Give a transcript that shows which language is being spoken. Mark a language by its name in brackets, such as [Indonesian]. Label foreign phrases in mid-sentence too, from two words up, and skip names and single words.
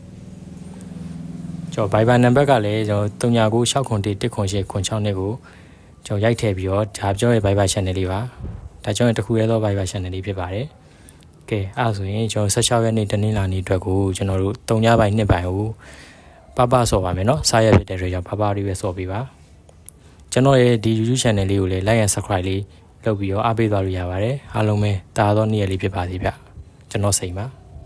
[Burmese] ကျွန်တော် Viber နံပါတ်ကလည်းကျွန်တော်3ညကို601 108 6နဲ့ကိုကျွန်တော်ရိုက်ထည့်ပြီးတော့ဒါကျွန်တော်ရဲ့ Viber channel လေးပါဒါကျွန်တော်တစ်ခုရဲသော Viber channel လေးဖြစ်ပါတယ်ကဲအဲ့ဆိုရင်ကျွန်တော်16ရက်နေ့တနင်္လာနေ့အတွက်ကိုကျွန်တော်တို့3ညပိုင်း2ပိုင်းကိုပဆော့ပါမယ်เนาะစားရဖြစ်တဲ့အတွက်ကြောင့်ပလေးပဲဆော့ပေးပါကျွန်တော်ရဲ့ဒီ YouTube channel လေးကိုလည်း [English] like and subscribe [Burmese] လေးလုပ်ပြီးတော့အားပေးသွားလို့ရပါတယ်အားလုံးပဲတာသောနေ့ရက်လေးဖြစ်ပါစေဗျကျွန်တော်စိန်ပါ